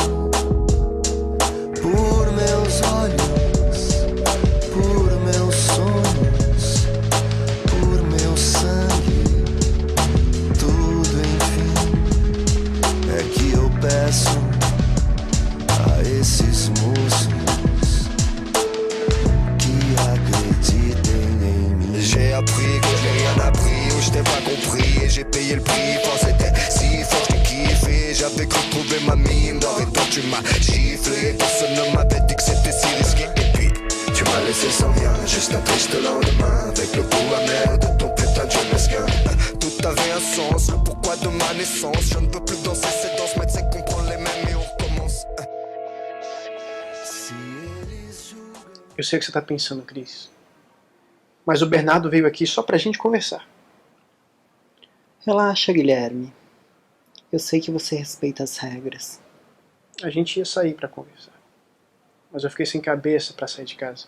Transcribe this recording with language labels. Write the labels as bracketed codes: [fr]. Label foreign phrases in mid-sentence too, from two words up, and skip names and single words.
[pt] Por meus olhos, por meus sonhos, por meu sangue, tudo enfim é que eu peço a esses moços [fr] qui acreditent en moi. J'ai appris que je n'ai rien appris, ou je t'ai pas compris, et j'ai payé le prix. Quand c'était si fort, je t'ai kiffé, j'avais cru trouver ma mine d'or, et toi tu m'as giflé. Personne ne m'avait dit que c'était si risqué, et puis tu m'as laissé sans rien, juste un triste lendemain, avec le goût amer de ton putain de jeu mesquin. Tout avait un sens, le pourquoi de ma naissance. Je ne peux plus danser cette danse, mais c'est qu'on prend les mêmes et on recommence. [pt] Eu sei o que você tá pensando, Cris. Mas o Bernardo veio aqui só pra gente conversar. Relaxa, Guilherme. Eu sei que você respeita as regras. A gente ia sair pra conversar. Mas eu fiquei sem cabeça pra sair de casa.